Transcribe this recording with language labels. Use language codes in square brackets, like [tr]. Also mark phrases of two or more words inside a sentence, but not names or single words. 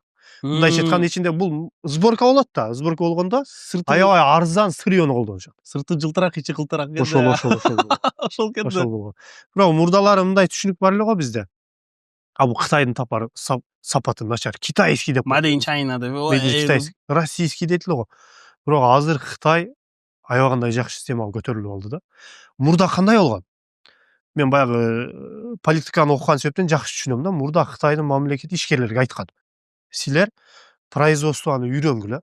[ky] Мындайча айтканда ичинде бул сборка болот да. Сборка болгондо аябай арзан сырьёну колдонушат. Сырты жылтыраак, ичи кылтыраак. Ошол. Ошол кетти. Бирок мурдалары мындай түшүнүк бар эле го бизде. Бул Кытайдын тапары сапаты начар. Китайский деп. [en] Made in China [ky] деп. [ru] Китайский, российский [ky] дейт эле го. Бирок азыр Кытай аябай кандай жакшы системага көтөрүлүп алды да. Мурда кандай болгон? Мен баягы политиканы окуган себептен жакшы түшүнөм да. Мурда Кытайдын мамлекети ишкерлерге айткан. Силер производствону үйрөнгүлө.